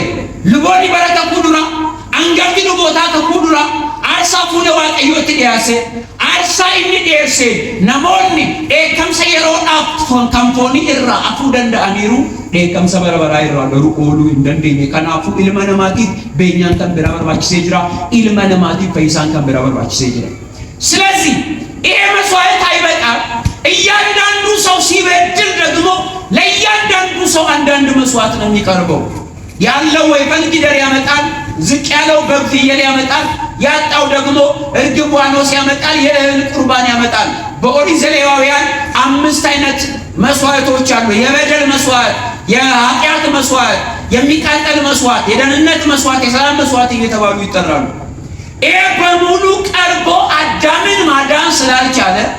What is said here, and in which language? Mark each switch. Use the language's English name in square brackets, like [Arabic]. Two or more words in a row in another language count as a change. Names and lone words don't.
[Oromo] Luboonni bara kakuu duraa, hangafti lubootaa kakuu duraa aarsaa fuula Waaqayyootti dhiyaase. Aarsaa inni dhiyeesse namoonni dheekkamsa yeroodhaaf kan foonii irraa afuu danda'aniiru, dheekkamsa bara baraa irraa garuu ooluu hin dandeenye. Kanaafuu ilma namaatiif beenyaan kan bira barbaachisee jira. Ilma namaatiif fayyisaan kan bira barbaachisee jira. [Amharic] ስለዚህ ይሄ መስዋዕት አይበቃም። እያንዳንዱ ሰው ሲበድል ደግሞ ለእያንዳንዱ ሰው አንዳንድ መስዋዕት ነው የሚቀርበው። ያለው ወይፈን ጊደር ያመጣል፣ ዝቅ ያለው በግ ፍየል ያመጣል፣ ያጣው ደግሞ እርግብ ዋኖስ ያመጣል፣ የእህል ቁርባን ያመጣል። በኦሪት ዘሌዋውያን 5 አይነት መስዋዕቶች አሉ። የበደል መስዋዕት፣ የኃጢአት መስዋዕት፣ የሚቃጠል መስዋዕት፣ የደህንነት መስዋዕት፣ የሰላም መስዋዕት እየተባሉ ይጠራሉ። ይሄ በሙሉ ቀርቦ አዳምን ማዳን ስላልቻለ